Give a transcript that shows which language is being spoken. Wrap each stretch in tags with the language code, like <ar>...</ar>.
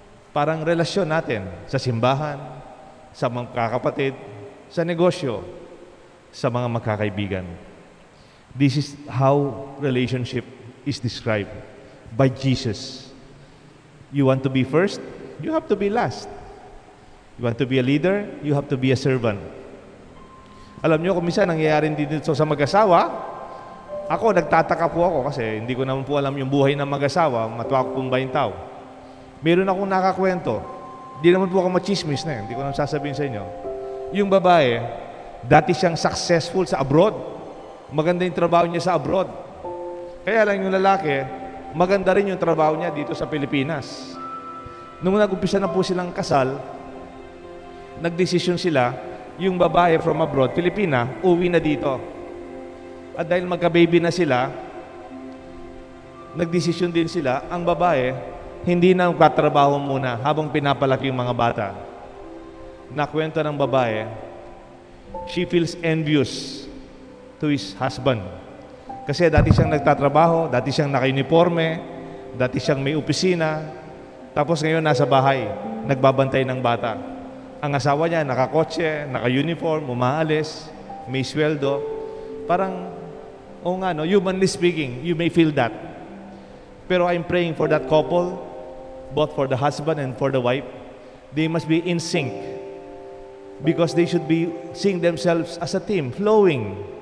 <tl>Parang relasyon natin sa simbahan, sa mga kakapatid, sa negosyo, sa mga magkakaibigan.</tl> <en>This is how relationship is described by Jesus. You want to be first, you have to be last. You want to be a leader, you have to be a servant.</en> <tl>Alam niyo, kung minsan nangyayari dito sa mag-asawa, ako, nagtataka po ako kasi hindi ko naman po alam yung buhay ng mag-asawa, matuwa ko pong 20 tao. Meron akong nakakwento Di naman po ako machismis na hindi ko nang sasabihin sa inyo. Yung babae, dati siyang successful sa abroad. Maganda yung trabaho niya sa abroad. Kaya lang yung lalaki, maganda rin yung trabaho niya dito sa Pilipinas. Nung nag-umpisa na po silang kasal, nagdesisyon sila, yung babae</tl> <en>from abroad,</en> <tl>Pilipina, uwi na dito. At dahil magka-baby na sila, nagdesisyon din sila, ang babae, hindi na magtatrabaho muna habang pinapalaki yung mga bata. Nakwento ng babae,</tl> <en>she feels envious to his husband.</en> <tl>Kasi dati siyang nagtatrabaho, dati siyang naka-uniforme, dati siyang may opisina, tapos ngayon nasa bahay, nagbabantay ng bata. Ang asawa niya, nakakotse, naka-uniform, umaalis, may sweldo.</tl> <en>Parang, no, humanly speaking, you may feel that. Pero I'm praying for that couple, both for the husband and for the wife. They must be in sync because they should be seeing themselves as a team, flowing.</en>